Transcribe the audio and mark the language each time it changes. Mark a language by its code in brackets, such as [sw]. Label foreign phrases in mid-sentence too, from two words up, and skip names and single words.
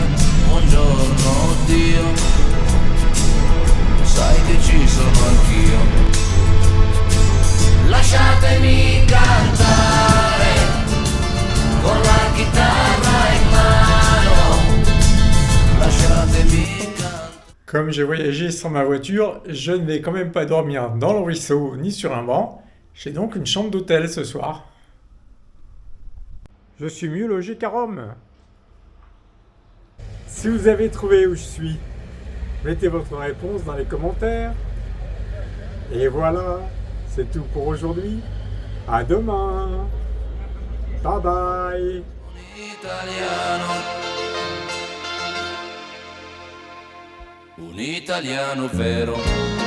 [it] Buongiorno Dio, sai che ci sono anch'io. Lasciatemi cantare con la chitarra in mano. Lasciatemi cantare. [fr] Comme j'ai voyagé sans ma voiture, je ne vais quand même pas dormir dans le ruisseau ni sur un banc. J'ai donc une chambre d'hôtel ce soir. Je suis mieux logé qu'à Rome. Si vous avez trouvé où je suis, mettez votre réponse dans les commentaires. Et voilà, c'est tout pour aujourd'hui. À demain. [en] Bye bye. [it] Un italiano vero.